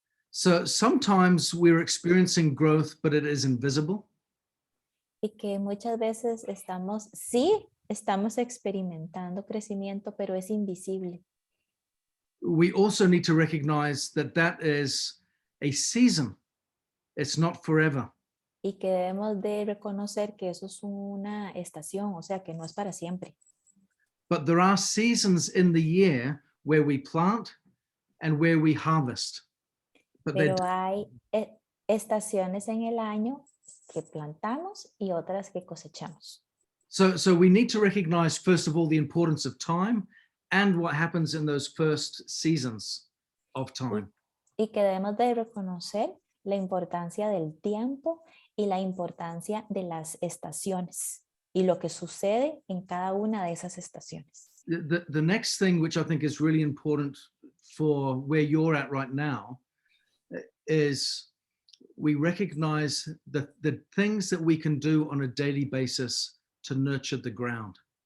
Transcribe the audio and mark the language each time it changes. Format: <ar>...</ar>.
<en>So sometimes we're experiencing growth, but it is invisible.</en> <es>Y que muchas veces estamos experimentando crecimiento, pero es invisible.</es> <en>We also need to recognize that that is a season. It's not forever.</en> <es>Y que debemos de reconocer que eso es una estación, o sea, que no es para siempre.</es> <en>But there are seasons in the year where we plant and where we harvest.</en> <es>Pero hay estaciones en el año que plantamos y otras que cosechamos.</es> <en>So we need to recognize, first of all, the importance of time and what happens in those first seasons of time.</en> <es>Y que debemos de reconocer la importancia del tiempo y la importancia de las estaciones y lo que sucede en cada una de esas estaciones.</es> <en>The next thing, which I think is really important for where you're at right now, is we recognize the things that we can do on a daily basis to nurture the ground.</en>